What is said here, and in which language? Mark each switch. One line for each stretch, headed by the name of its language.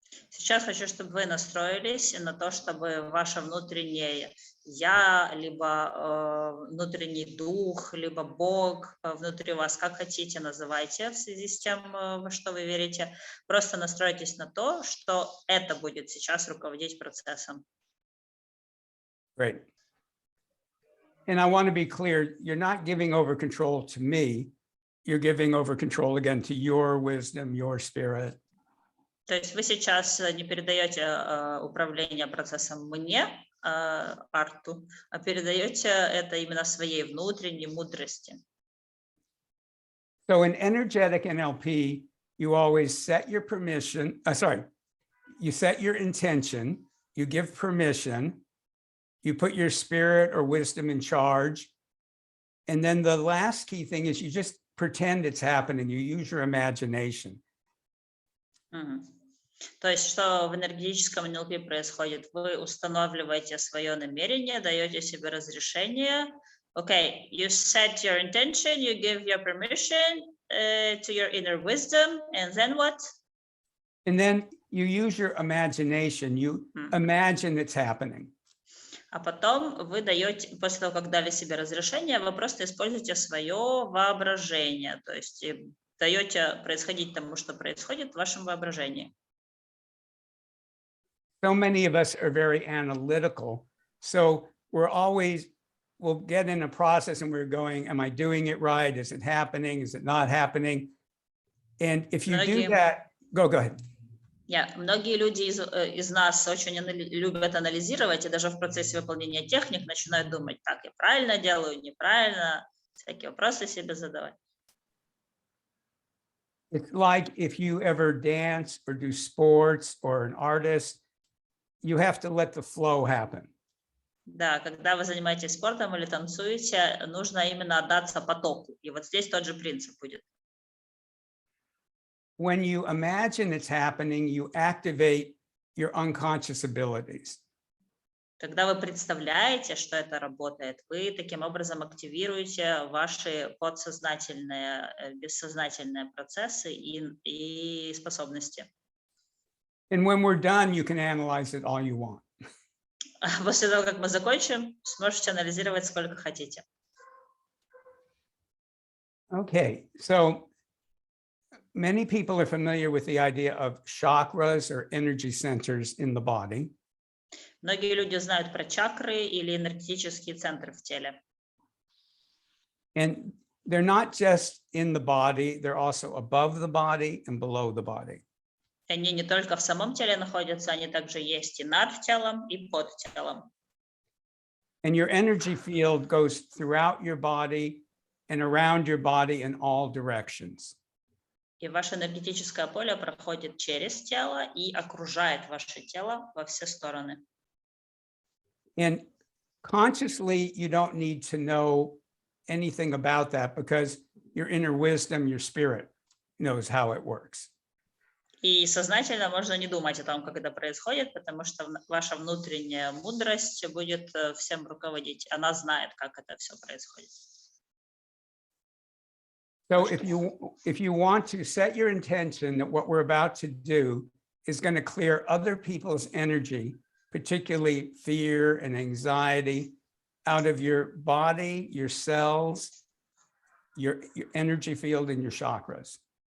Russian: Сейчас хочу, чтобы вы настроились на то, чтобы ваше внутреннее я, либо внутренний дух, либо Бог внутри вас, как хотите, называйте в связи с тем, во что вы верите. Просто настройтесь на то, что это будет сейчас руководить процессом.
English: Great. And I want to be clear, you're not giving over control to me. You're giving over control again to your wisdom, your spirit.
Russian: То есть вы сейчас не передаете управление процессом мне, Арту, а передаете это именно своей внутренней мудрости.
English: So in energetic NLP, you always set your permission, you set your intention, you give permission, you put your spirit or wisdom in charge. And then the last key thing is you just pretend it's happening. You use your imagination.
Russian: То есть, что в энергетическом НЛП происходит? Вы устанавливаете свое намерение, даете себе разрешение.
English: Okay, you set your intention, you give your permission to your inner wisdom, and then what? And then you use your imagination. You imagine it's happening.
Russian: А потом вы даете, после того, как дали себе разрешение, вы просто используете свое воображение. То есть даете происходить тому, что происходит в вашем воображении.
English: So many of us are very analytical. So we'll get in a process and we're going, am I doing it right? Is it happening? Is it not happening? And if you do that, go ahead.
Russian: Многие люди из нас очень любят анализировать, и даже в процессе выполнения техник начинают думать, так, я правильно делаю, неправильно, всякие вопросы себе задавать.
English: It's like if you ever dance or do sports or an artist, you have to let the flow happen.
Russian: Да, когда вы занимаетесь спортом или танцуете, нужно именно отдаться потоку. И вот здесь тот же принцип будет.
English: When you imagine it's happening, you activate your unconscious abilities.
Russian: Когда вы представляете, что это работает, вы таким образом активируете ваши подсознательные, бессознательные процессы и способности.
English: And when we're done, you can analyze it all you want.
Russian: После того, как мы закончим, сможете анализировать сколько хотите.
English: Okay, so many people are familiar with the idea of chakras or energy centers in the body.
Russian: Многие люди знают про чакры или энергетические центры в теле.
English: And they're not just in the body, they're also above the body and below the body.
Russian: Они не только в самом теле находятся, они также есть и над телом, и под телом.
English: And your energy field goes throughout your body and around your body in all directions.
Russian: И ваше энергетическое поле проходит через тело и окружает ваше тело во все стороны.
English: And consciously, you don't need to know anything about that because your inner wisdom, your spirit knows how it works.
Russian: И сознательно можно не думать о том, как это происходит, потому что ваша внутренняя мудрость будет всем руководить. Она знает, как это все происходит.
English: So if you want to set your intention that what we're about to do is going to clear other people's energy, particularly fear and anxiety, out of your body, your cells, your energy field, and your chakras.